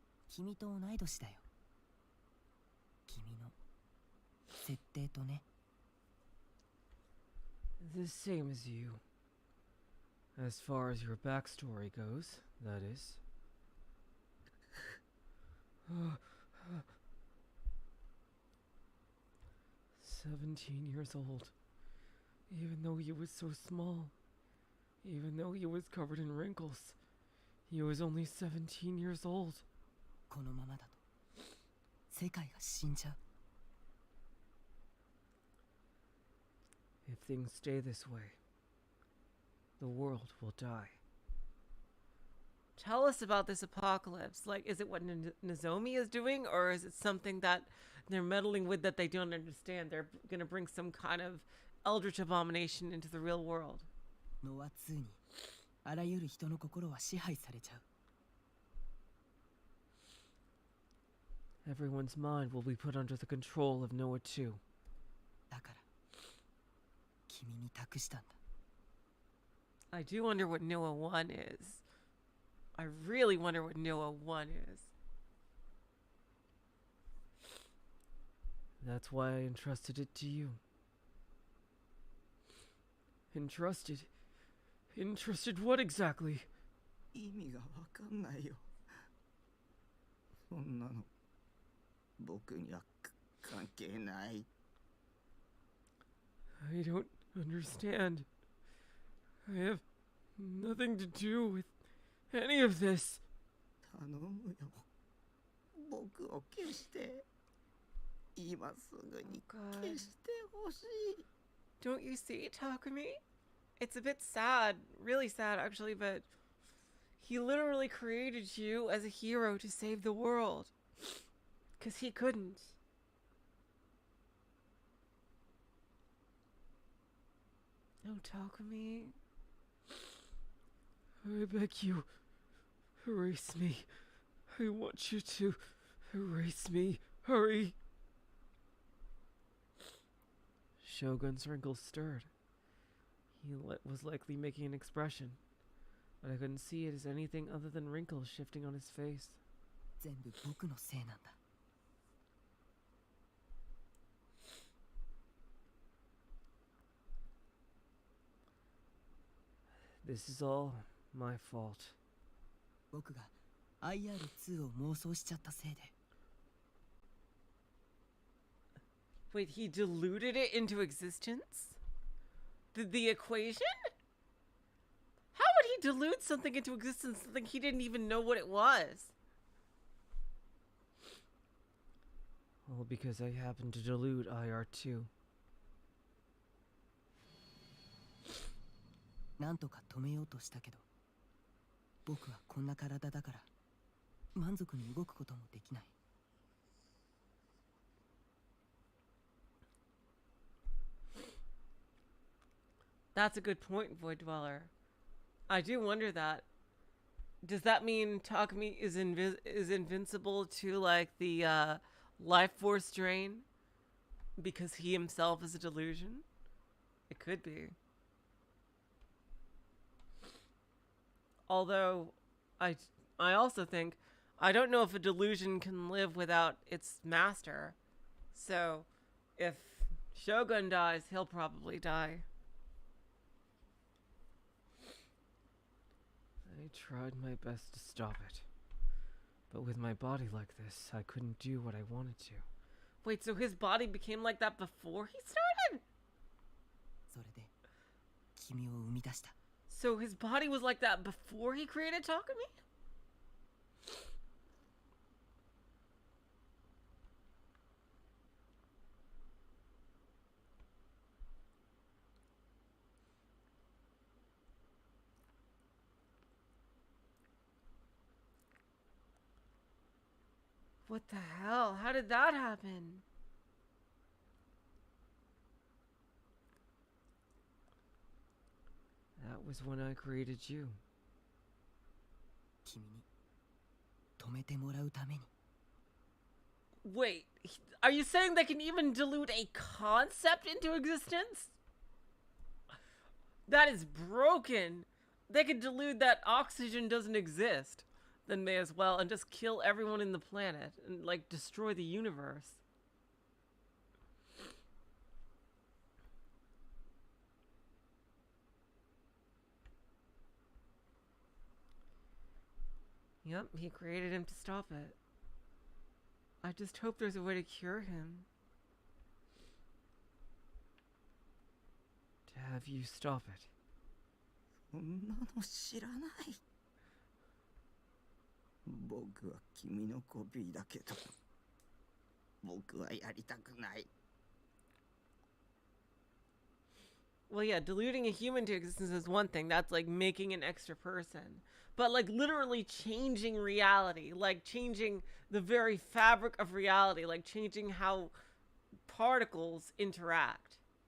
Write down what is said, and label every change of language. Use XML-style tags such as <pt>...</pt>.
<ja>君と同い年だよ君の設定とね</ja> <en>The same as you. As far as your backstory goes, that is. 17 years old. Even though he was so small. Even though he was covered in wrinkles. He was only 17 years old.</en> <ja>このままだと世界が死んじゃう</ja> <en>If things stay this way, the world will die. Tell us about this apocalypse. Like, is it what Nozomi is doing, or is it something that they're meddling with that they don't understand? They're going to bring some kind of eldritch abomination into the real world.</en> <ja>NoaH にあらゆる人の心は支配されちゃう</ja> <en>Everyone's mind will be put under the control of NoaH.</en> <ja>だから君に託したんだ</ja> <en>I do wonder what NoaH 1 is. I really wonder what NoaH 1 is. That's why I entrusted it to you. Entrusted? Entrusted what exactly?</en> <ja>意味がわかんないよそんなの僕には関係ない</ja> <en>I don't understand. I have nothing to do with any of this.</en> <ja>頼むよ僕を消して今すぐに消してほしい</ja> <en>Don't you see, Takumi? It's a bit sad, really sad actually, but he literally created you as a hero to save the world. Because he couldn't. Oh, Takumi. I beg you, erase me. I want you to erase me. Hurry. Shogun's wrinkles stirred. He was likely making an expression, but I couldn't see it as anything other than wrinkles shifting on his face.</en> <ja>全部僕のせいなんだ</ja> <en>This is all my fault.</en> <ja>僕が IR2 を妄想しちゃったせいで</ja> <en>Wait, he diluted it into existence? The equation? How would he dilute something into existence, something he didn't even know what it was? Well, because I happened to dilute IR2.</en> <ja>なんとか止めようとしたけど僕はこんな体だから満足に動くこともできない</ja> <en>That's a good point, Void Dweller. I do wonder that. Does that mean Takumi is invincible to, like, the life force drain? Because he himself is a delusion? It could be. Although, I also think, I don't know if a delusion can live without its master. So, if Shogun dies, he'll probably die. I tried my best to stop it. But with my body like this, I couldn't do what I wanted to. Wait, so his body became like that before he started?</en> <ja>それで君を生み出した</ja> <en>So his body was like that before he created Takumi? What the hell? How did that happen? That was when I created you.</en> <ja>君に止めてもらうために。</ja> <en>Wait, are you saying they can even dilute a concept into existence? That is broken. They could dilute that oxygen doesn't exist. Then may as well and just kill everyone in the planet and like destroy the universe. Yep, he created him to stop it. I just hope there's a way to cure him. To have you stop it.</en> <ja>そんなの知らない。僕は君のコピーだけど、僕はやりたくない。</ja> <en>Well, yeah, diluting a human to existence is one thing. That's like making an extra person. But like literally changing reality, like changing the very fabric of reality, like changing how particles interact.</en>